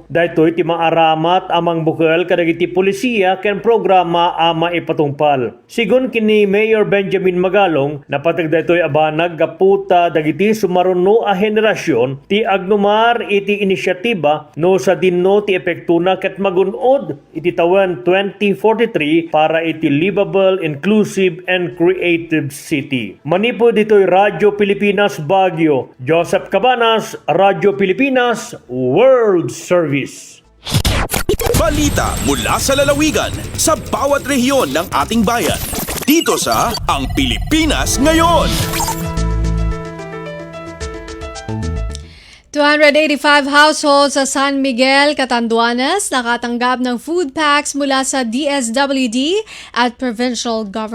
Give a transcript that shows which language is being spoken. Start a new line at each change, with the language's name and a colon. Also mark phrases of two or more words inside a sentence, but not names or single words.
Iloko: Daytoy ti maaramat amang bukal kadagiti polisiya ken programa ama ipatungpal. Sigon kini Mayor Benjamin Magalong, napatag daytoy abanag gaputa dagiti sumaruno a henerasyon ti agnumar iti inisyatiba no sa dinno ti epektuna ket magunod iti tawen 2043 para iti
English: livable, inclusive, and creative city.
Iloko: Manipo dito'y Radyo Pilipinas Baguio. Joseph Cabanas, Radyo Pilipinas, World Service.
Filipino: Balita mula sa lalawigan sa bawat rehiyon ng ating bayan. Dito sa Ang Pilipinas Ngayon. 285 households sa San Miguel, Catanduanes nakatanggap ng
English: food packs
Filipino: mula sa DSWD at
English: provincial government.